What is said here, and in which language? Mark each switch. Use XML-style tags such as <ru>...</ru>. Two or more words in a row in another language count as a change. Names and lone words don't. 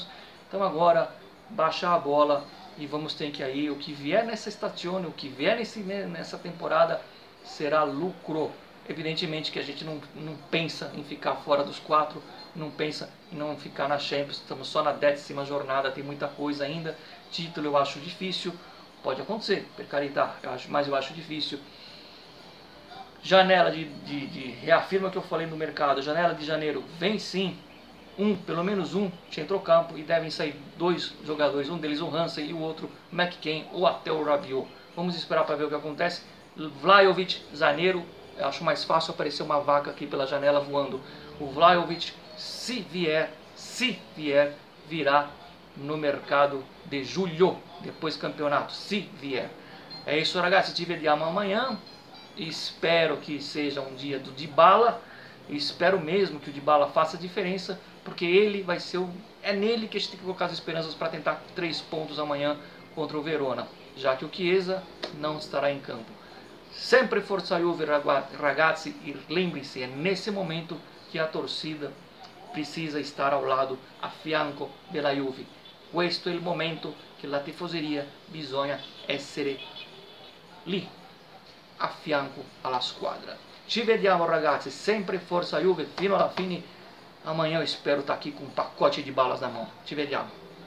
<pt>Então agora, baixar a bola e vamos ter que aí, o que vier nessa stagione, o que vier nessa temporada, será lucro. Evidentemente que a gente não pensa em ficar fora dos 4, não pensa em não ficar na Champions, estamos só na 10ª jornada, tem muita coisa ainda. Título eu acho difícil, pode acontecer,</pt> <it>per carità,</it> <pt>mas eu acho difícil. Janela reafirma o que eu falei no mercado, janela de janeiro vem sim, pelo menos um centrocampo, e devem sair 2 jogadores, um deles o Hansen e o outro McKennie ou até o Rabiot. Vamos esperar para ver o que acontece. Vlahovic, Zaneiro, eu acho mais fácil aparecer uma vaca aqui pela janela voando. O Vlahovic, se vier, virá no mercado de julho, depois do campeonato, se vier. É isso,</pt> <it>ragazzi, ci vediamo amanhã.</it> <pt>Espero que seja um dia do Dybala. Espero mesmo que o Dybala faça a diferença, porque ele vai ser é nele que a gente tem que colocar as esperanças para tentar 3 pontos amanhã contra o Verona, já que o Chiesa não estará em campo. Sempre Forza Juve, ragazzi, e lembrem-se, é nesse momento que a torcida precisa estar ao lado,</pt> <it>a fianco della Juve. Questo è il momento che la tifoseria bisogna essere lì, a fianco alla squadra. Ci vediamo, ragazzi, sempre Forza Juve fino alla fine.</it> <pt>Amanhã eu espero estar aqui com um pacote de balas na mão.</pt> <it>Ci vediamo.</it>